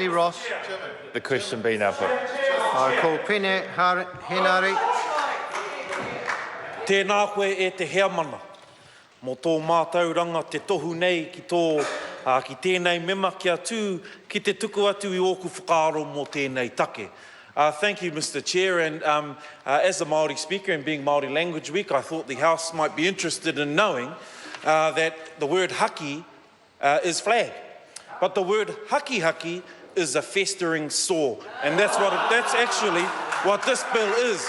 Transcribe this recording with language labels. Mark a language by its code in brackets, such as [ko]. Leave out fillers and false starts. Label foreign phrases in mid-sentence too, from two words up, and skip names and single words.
[en] Ross. The question being now put. I call Pene Henare. [mi] Tēnā koe e te hea mana. Mō tō mātauranga te tohu nei ki ki tēnei mema kia tū ki te tuku atu I oku whakaaro mō tēnei take. [en] Thank you, Mr. Chair, and as a Māori speaker and being Māori Language Week, I thought the House might be interested in knowing that the word haki is flag. But the word haki is a festering sore, and that's actually what this bill is.